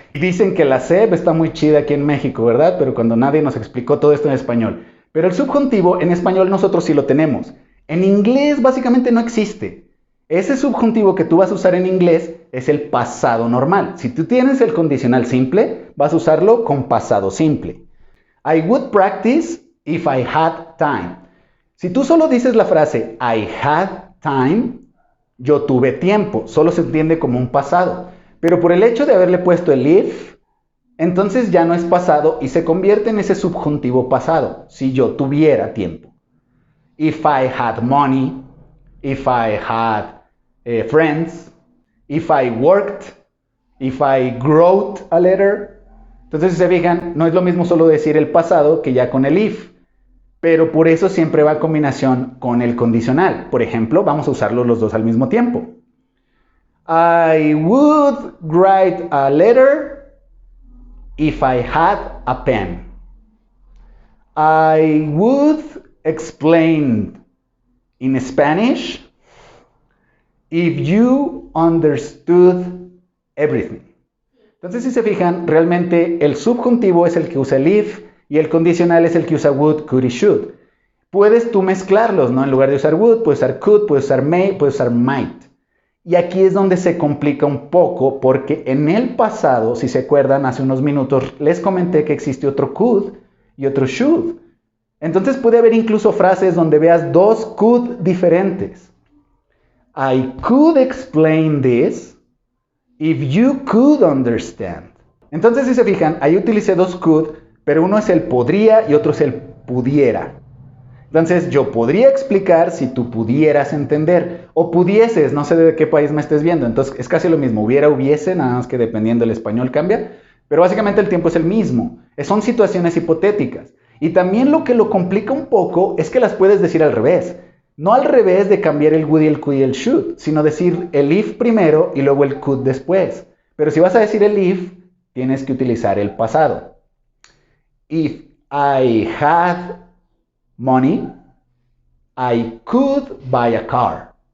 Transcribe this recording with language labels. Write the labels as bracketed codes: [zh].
[es] Y dicen que la SEP está muy chida aquí en México, ¿verdad? Pero cuando nadie nos explicó todo esto en español. Pero el subjuntivo en español nosotros sí lo tenemos. En inglés básicamente no existe. Ese subjuntivo que tú vas a usar en inglés es el pasado normal. Si tú tienes el condicional simple, vas a usarlo con pasado simple. [en] I would practice if I had time. [es] Si tú solo dices la frase [en] I had time, [es] yo tuve tiempo, solo se entiende como un pasado. Pero por el hecho de haberle puesto el if, entonces ya no es pasado y se convierte en ese subjuntivo pasado, si yo tuviera tiempo. [en] If I had money, if I had friends, if I worked, if I wrote a letter. [es] Entonces, si se fijan, no es lo mismo solo decir el pasado que ya con el if. Pero por eso siempre va en combinación con el condicional. Por ejemplo, vamos a usarlos los dos al mismo tiempo. [en] I would write a letter if I had a pen. I would explain in Spanish if you understood everything. [es] Entonces, si se fijan, realmente el subjuntivo es el que usa el if y el condicional es el que usa would, could y should. Puedes tú mezclarlos, ¿no? En lugar de usar would, puedes usar could, puedes usar may, puedes usar might. Y aquí es donde se complica un poco porque en el pasado, si se acuerdan, hace unos minutos les comenté que existe otro could y otro should. Entonces puede haber incluso frases donde veas dos could diferentes. [en] I could explain this if you could understand. [es] Entonces, si se fijan, ahí utilicé dos could, pero uno es el podría y otro es el pudiera. Entonces, yo podría explicar si tú pudieras entender, o pudieses, no sé de qué país me estés viendo, entonces es casi lo mismo, hubiera, hubiese, nada más que dependiendo del español cambia, pero básicamente el tiempo es el mismo, son situaciones hipotéticas. Y también lo que lo complica un poco es que las puedes decir al revés, no al revés de cambiar el would y el could y el should, sino decir el if primero y luego el could después. Pero si vas a decir el if, tienes que utilizar el pasado. [en] If I had money, I could buy a car.